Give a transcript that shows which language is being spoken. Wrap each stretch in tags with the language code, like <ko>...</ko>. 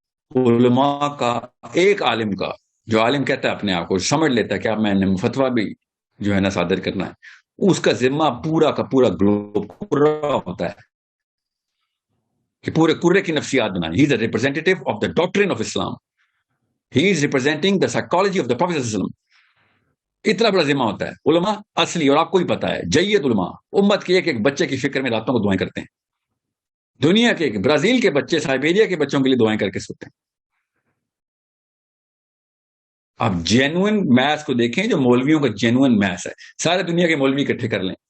<ur>علماء کا، ایک عالم کا، جو عالم کہتا ہے اپنے آپ کو، سمجھ لیتا ہے کہ اب میں نے فتویٰ بھی جو ہے نا صادر کرنا ہے، اس کا ذمہ پورا کا پورا گلوب پورا ہوتا ہے کہ پورے کرے کی نفسیات بنائیں.</ur> <en>He is a representative of the doctrine of Islam. He is representing the psychology of the prophet صلی اللہ علیہ وسلم.</en> <ur>اتنا بڑا ذمہ ہوتا ہے. علماء اصلی، اور آپ کو ہی پتا ہے، جید علماء امت کے ایک ایک بچے کی فکر میں راتوں کو دعائیں کرتے ہیں. دنیا کے برازیل کے بچے سائبیریا کے بچوں کے لیے دعائیں کر کے سوتے ہیں. آپ جینوئن میتھ کو دیکھیں، جو مولویوں کا جینوئن میتھ ہے، سارے دنیا کے مولوی اکٹھے کر لیں.</ur>